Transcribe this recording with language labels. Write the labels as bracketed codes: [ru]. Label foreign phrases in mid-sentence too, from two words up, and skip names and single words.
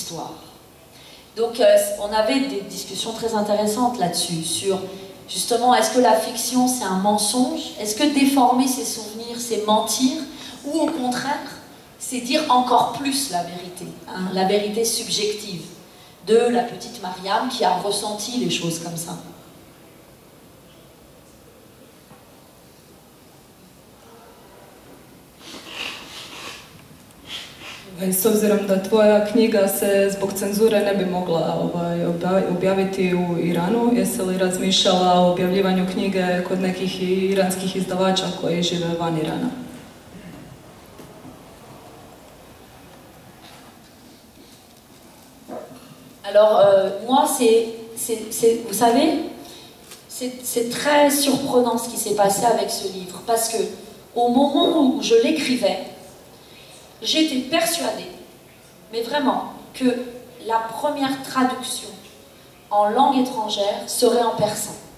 [fr] » Donc on avait des discussions très intéressantes là-dessus, sur justement est-ce que la fiction c'est un mensonge, est-ce que déformer ses souvenirs c'est mentir, ou au contraire c'est dire encore plus la vérité, hein, la vérité subjective de la petite Mariam qui a ressenti les choses comme ça. [hr] S obzirom da tvoja knjiga se zbog cenzure ne bi mogla objaviti u Iranu, jesi li razmišljala o objavljivanju knjige kod nekih iranskih izdavača koji žive van Irana? [fr] Alors, moi, vous savez, c'est très surprenant ce qui s'est passé avec ce livre, parce que au moment où je l'écrivais, j'étais persuadée, mais vraiment, que la première traduction en langue étrangère serait en persan.